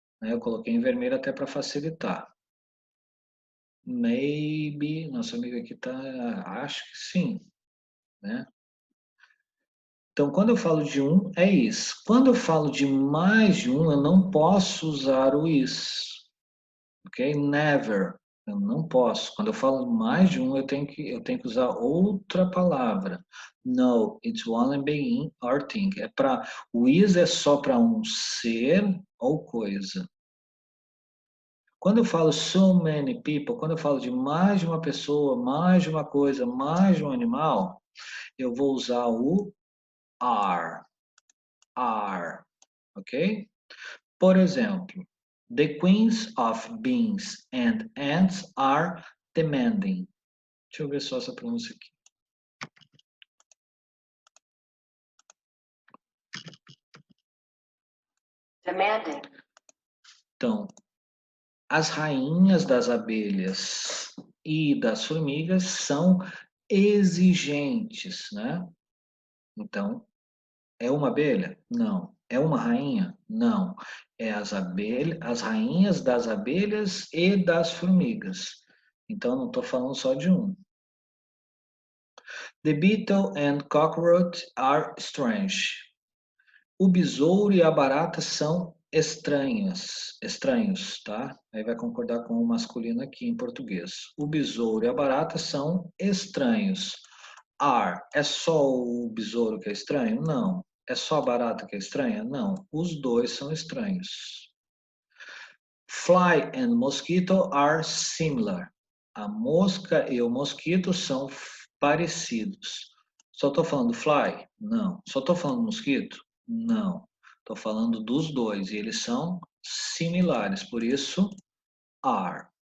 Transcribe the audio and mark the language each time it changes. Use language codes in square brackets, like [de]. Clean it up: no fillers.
[pt] Eu coloquei em vermelho até para facilitar. Maybe, nosso amigo aqui tá, acho que sim, né? Então, quando eu falo de é is. Quando eu falo de mais de eu não posso usar o is, ok? Never, eu não posso. Quando eu falo mais de eu tenho que usar outra palavra. [en] No, it's one being or thing. [pt] O is é só para um ser ou coisa. Quando eu falo [en] so many people, [pt] quando eu falo de mais de uma pessoa, mais de uma coisa, mais de um animal, eu vou usar o are. [en] Are. Ok? [pt] Por exemplo, [en] the queens of beans and ants are demanding. [pt] Deixa eu ver só essa pronúncia aqui. [en] Demanding. [pt] Então, as rainhas das abelhas e das formigas são exigentes, né? Então, é uma abelha? Não. É uma rainha? Não. É as rainhas das abelhas e das formigas. Então, não estou falando só de [en] The beetle and cockroach are strange. [pt] O besouro e a barata são estranhos, tá? Aí vai concordar com o masculino aqui em português. O besouro e a barata são estranhos. Are, é só o besouro que é estranho? Não. É só a barata que é estranha? Não. Os dois são estranhos. [en] Fly and mosquito are similar. [pt] A mosca e o mosquito são parecidos. Só estou falando fly? Não. Só estou falando mosquito? Não. Estou falando dos dois e eles são similares, por isso are.